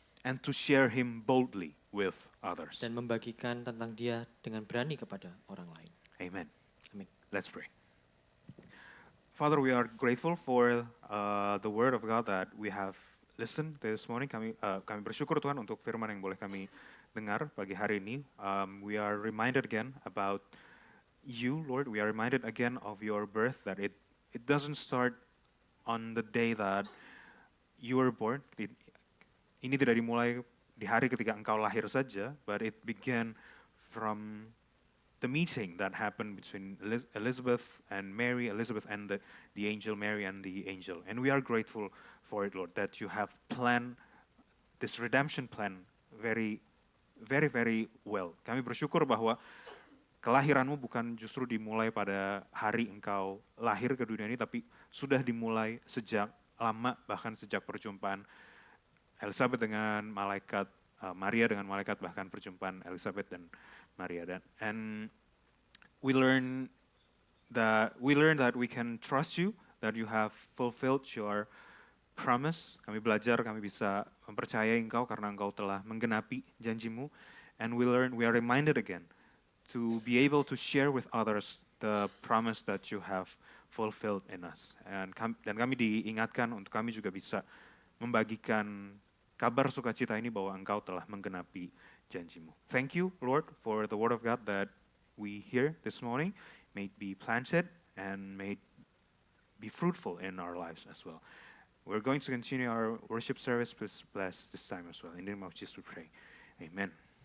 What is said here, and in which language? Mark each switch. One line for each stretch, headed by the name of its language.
English: and to share Him boldly with others.
Indonesian: dan membagikan tentang Dia dengan berani kepada orang lain.
English: Amen.
Indonesian: Amin.
English: Let's pray. Father, we are grateful for the Word of God that we have listened this morning.
Indonesian: Kami bersyukur Tuhan untuk firman yang boleh kami dengar pagi hari ini.
English: We are reminded again about you, Lord. We are reminded again of your birth, that it doesn't start on the day that you were born.
Indonesian: Ini tidak dimulai di hari ketika engkau lahir saja,
English: but it began from the meeting that happened between Elizabeth and Mary, Elizabeth and the angel, Mary and the angel. And we are grateful for it, Lord, that you have planned this redemption plan very, very, very well.
Indonesian: Kami bersyukur bahwa kelahiranmu bukan justru dimulai pada hari engkau lahir ke dunia ini, tapi sudah dimulai sejak lama, bahkan sejak perjumpaan Elizabeth dengan malaikat, Maria dengan malaikat, bahkan perjumpaan Elizabeth dan Maria. And
English: we learn that we can trust you, that you have fulfilled your promise.
Indonesian: Kami belajar, kami bisa mempercayai Engkau karena Engkau telah menggenapi janjimu.
English: And we are reminded again to be able to share with others the promise that you have fulfilled in us.
Indonesian: Dan kami diingatkan untuk kami juga bisa membagikan kabar sukacita ini bahwa Engkau telah menggenapi janjimu.
English: Thank you, Lord, for the word of God that we hear this morning. May it be planted and may it be fruitful in our lives as well. We're going to continue our worship service. Please bless this time as well. In the name of Jesus we pray. Amen.